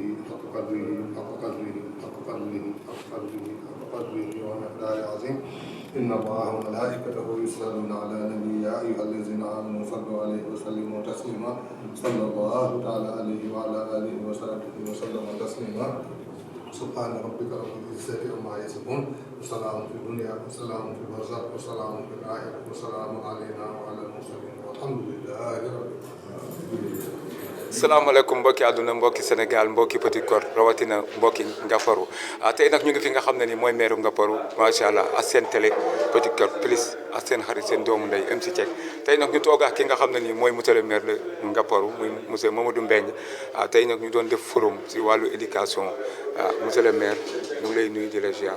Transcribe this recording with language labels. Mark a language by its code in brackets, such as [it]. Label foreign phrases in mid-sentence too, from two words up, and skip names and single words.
[ar] حق قدره حق قدره حق قدره حق قدره حق قدره ومقداره العظيم إن الله وملائكته يصلون على النبي يا أيها الذين آمنوا صلوا عليه وسلموا تسليما صلى الله تعالى عليه وعلى آله وصحبه وسلم تسليما سبحان ربك رب العزة عما يصفون وسلام في الدنيا وسلام في البرزخ وسلام في الآخرة وسلام علينا وعلى المرسلين والحمد لله رب العالمين. [wo] salaamaaleykum mbokki àdduna mbokki Sénégal mbokki Petite Côte rawatina mbokki Ngaparou tey nag ñu ngi fi nga xam ne ni mooy maire Ngaparou [ar] ما شاء الله [wo] ak seen télé Petite Côte Plus ak seen xarit seen doomu ndey MC Cheikh tey nag ñu toog ak ki nga xam ne ni mooy [fr] monsieur le maire de Ngaparou [wo] muy monsieur Mamadou Mbengue tey nag ñu doon def forum si wàllu éducation [fr] monsieur le maire [wo] ñu ngi lay nuyu di la ziar.